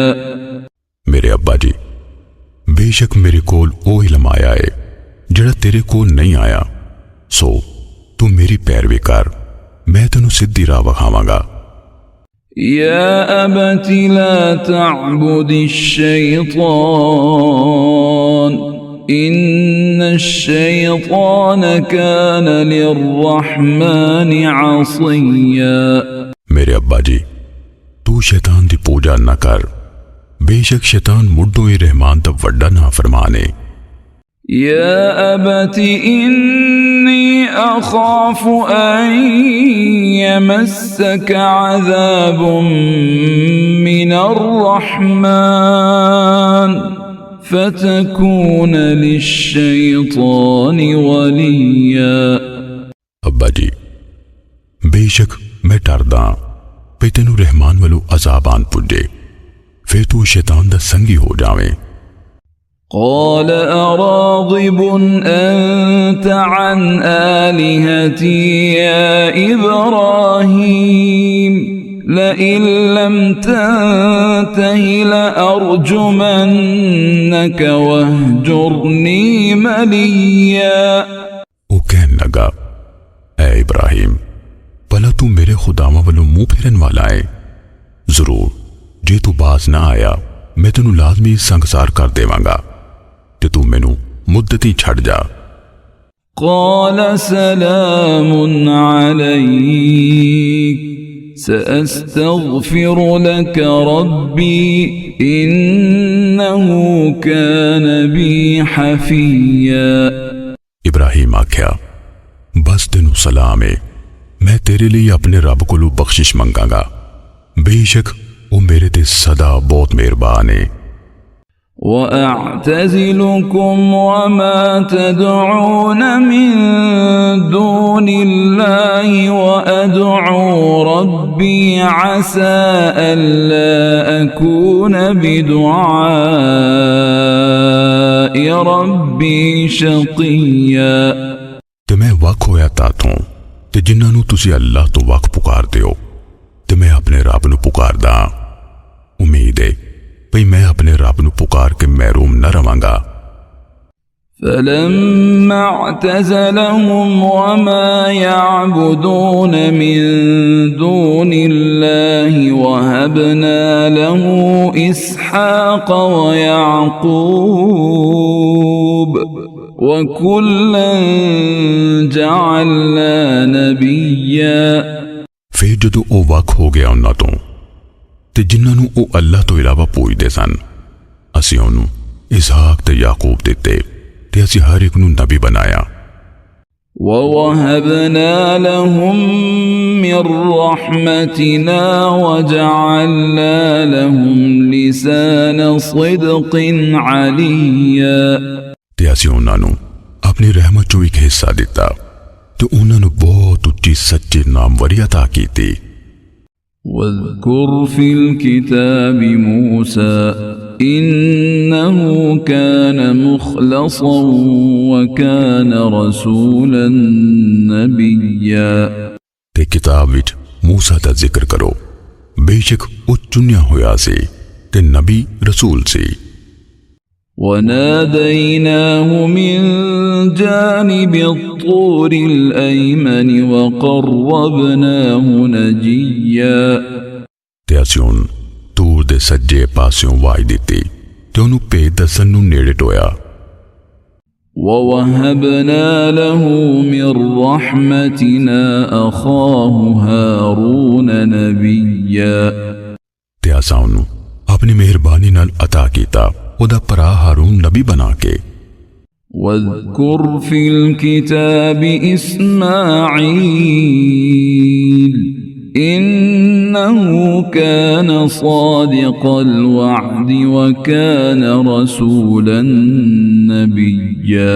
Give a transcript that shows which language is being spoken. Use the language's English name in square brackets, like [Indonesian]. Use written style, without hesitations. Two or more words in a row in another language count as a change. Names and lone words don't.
[Punjabi] ਮੇਰੇ ਅੱਬਾ ਜੀ ਬੇਸ਼ੱਕ ਮੇਰੇ ਕੋਲ ਉਹ ਇਲਮ ਆਇਆ ਹੈ ਜਿਹੜਾ ਤੇਰੇ ਕੋਲ ਨਹੀਂ ਆਇਆ, ਸੋ ਤੂੰ ਮੇਰੀ ਪੈਰਵੀ ਕਰ, ਮੈਂ ਤੈਨੂੰ ਸਿੱਧੀ ਰਾਹ ਵਿਖਾਵਾਂਗਾ। [Arabic] يا أبت لا تعبد الشيطان إن الشيطان كان للرحمن عصيا। [Punjabi] ਮੇਰੇ ਅੱਬਾ ਜੀ ਤੂੰ ਸ਼ੈਤਾਨ ਦੀ ਪੂਜਾ ਨਾ ਕਰ, ਬੇਸ਼ੱਕ ਸ਼ੈਤਾਨ ਮੁੱਢੋਂ ਹੀ ਰਹਿਮਾਨ ਦਾ ਵੱਡਾ ਨਾਫਰਮਾਨ ਹੈ। [Arabic] يا أبت إني أخاف أن يمسك عذاب من الرحمن فتكون للشيطان وليا۔ [Punjabi] ਅੱਬਾ ਜੀ ਬੇਸ਼ੱਕ ਮੈਂ ਡਰਦਾ ਪਈ ਤੈਨੂੰ ਰਹਿਮਾਨ ਵੱਲੋਂ ਅਜ਼ਾਬ ਆਨ ਪੁੱਜੇ, ਫਿਰ ਤੂੰ ਸ਼ੈਤਾਨ ਦਾ ਸੰਗੀ ਹੋ ਜਾਵੇਂ। [Arabic] قال أراغب أنت عن آلهتي يا إبراهيم لئن لم تنته لأرجمنك واهجرني مليا۔ [Punjabi] ਉਹ ਕਹਿਣ ਲੱਗਾ, ਐ ਇਬਰਾਹੀਮ ਭਲਾ ਤੂੰ ਮੇਰੇ ਖੁਦਾਵਾਂ ਵੱਲੋਂ ਮੂੰਹ ਫੇਰਨ ਵਾਲਾ ਹੈ, ਜ਼ਰੂਰ ਜੇ ਤੂੰ ਬਾਜ਼ ਨਾ ਆਇਆ ਮੈਂ ਤੈਨੂੰ ਲਾਜ਼ਮੀ ਸੰਗਸਾਰ ਕਰ ਦੇਵਾਂਗਾ ਤੇ ਤੂੰ ਮੈਨੂੰ ਮੁੱਦਤ ਹੀ ਛੱਡ ਜਾ। [Arabic] قال سلام عليك سأستغفر لك ربي إنه كان بي حفيا۔ [Punjabi] ਇਬਰਾਹੀਮ ਆਖਿਆ, ਬਸ ਤੈਨੂੰ ਸਲਾਮ ਹੈ, ਮੈਂ ਤੇਰੇ ਲਈ ਆਪਣੇ ਰੱਬ ਕੋਲੋਂ ਬਖਸ਼ਿਸ਼ ਮੰਗਾਂਗਾ, ਬੇਸ਼ੱਕ ਉਹ ਮੇਰੇ ਤੇ ਸਦਾ ਬਹੁਤ ਮਿਹਰਬਾਨ ਹੈ। [Arabic] وأعتزلكم وما تدعون من دون الله وأدعو ربي عسى ألا أكون بدعاء ربي شقيا۔ [Punjabi] ਤੇ ਮੈਂ ਵੱਖ ਹੋਇਆ ਤਾਥੋਂ ਤੇ ਜਿਨ੍ਹਾਂ ਨੂੰ ਤੁਸੀਂ ਅੱਲਾਹ ਤੋਂ ਵੱਖ ਪੁਕਾਰਦੇ ਹੋ, ਤੇ ਮੈਂ ਆਪਣੇ ਰੱਬ ਨੂੰ ਪੁਕਾਰਦਾ, ਉਮੀਦ ਹੈ ਭਈ ਮੈਂ ਆਪਣੇ ਰੱਬ ਨੂੰ ਪੁਕਾਰ ਕੇ ਮਹਿਰੂਮ ਨਾ ਰਵਾਂਗਾ। [Arabic] فلما اعتزلهم وما يعبدون من دون الله وهبنا له إسحاق ويعقوب وكلا جعلنا نبيا [Punjabi] ਫਿਰ ਜਦੋਂ ਉਹ ਵੱਖ ਹੋ ਗਿਆ ਉਹਨਾਂ ਤੋਂ ਤੇ ਜਿਨ੍ਹਾਂ ਨੂੰ ਉਹ ਅੱਲਾਹ ਤੋਂ ਇਲਾਵਾ ਪੂਜਦੇ ਸਨ, ਅਸੀਂ ਉਹਨੂੰ ਇਸਹਾਕ ਤੇ ਯਾਕੂਬ ਦਿੱਤੇ ਤੇ ਅਸੀਂ ਹਰ ਇੱਕ ਨੂੰ ਨਬੀ ਬਣਾਇਆ। [Arabic] ووهبنا لهم من رحمتنا وجعلنا لهم لسان صدق عليا [Punjabi] ਤੇ ਅਸੀਂ ਉਹਨਾਂ ਨੂੰ ਆਪਣੀ ਰਹਿਮਤ ਚੋਂ ਇੱਕ ਹਿੱਸਾ ਦਿੱਤਾ ਤੇ ਉਹਨਾਂ ਨੂੰ ਬਹੁਤ ਉੱਚੀ ਸੱਚੀ ਨਾਮਵਰੀ عطا ਕੀਤੀ। [Arabic] واذكر في الكتاب موسى إنه كان مخلصا وكان رسولا نبيا [Punjabi] ਤੇ ਕਿਤਾਬ ਵਿੱਚ ਮੂਸਾ ਦਾ ਜ਼ਿਕਰ ਕਰੋ, ਬੇਸ਼ੱਕ ਉਹ ਚੁਣਿਆ ਹੋਇਆ ਸੀ ਤੇ ਨਬੀ ਰਸੂਲ ਸੀ। [Arabic] وناديناه من جانب الطور الأيمن وقربناه نجيا [Punjabi] ਤੇ ਅਸੀਂ ਉਹਨੂੰ ਤੂਰ ਦੇ ਸੱਜੇ ਪਾਸਿਓਂ ਆਵਾਜ਼ ਦਿੱਤੀ ਤੇ ਉਹਨੂੰ ਭੇਦ ਦੱਸਣ ਨੂੰ ਨੇੜੇ ਟੋਇਆ। [Arabic] ووهبنا له من رحمتنا أخاه هارون نبيا [Punjabi] ਤੇ ਅਸਾਂ ਉਹਨੂੰ ਆਪਣੀ ਮਿਹਰਬਾਨੀ ਨਾਲ عطا ਕੀਤਾ ਉਹਦਾ ਭਰਾ ਹਾਰੂਨ ਨਬੀ ਬਣਾ ਕੇ। [Arabic] واذكر في الكتاب إسماعيل إنه كان صادق الوعد وكان رسولا نبيا